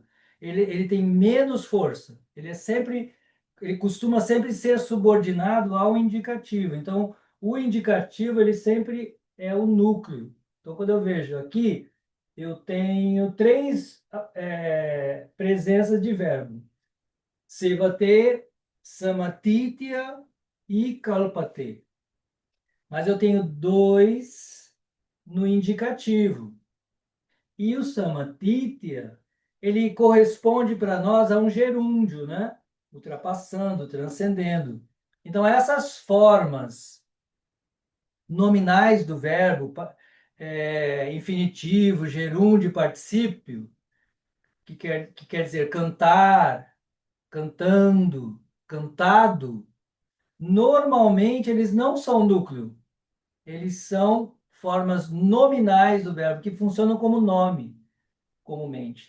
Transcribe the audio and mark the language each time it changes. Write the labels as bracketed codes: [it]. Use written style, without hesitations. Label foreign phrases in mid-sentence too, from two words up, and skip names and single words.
[pt] Ele tem menos força. Ele costuma sempre ser subordinado ao indicativo. Então, o indicativo ele sempre é o núcleo. Então, quando eu vejo aqui, eu tenho três presenças de verbo: [sa] sevate, samatitya e kalpate. [pt] Mas eu tenho dois no indicativo. E o Samatitya, ele corresponde para nós a um gerúndio, né? Ultrapassando, transcendendo. Então, essas formas nominais do verbo, infinitivo, gerúndio, particípio, que quer dizer cantar, cantando, cantado, normalmente eles não são núcleo, eles são formas nominais do verbo, que funcionam como nome, comumente.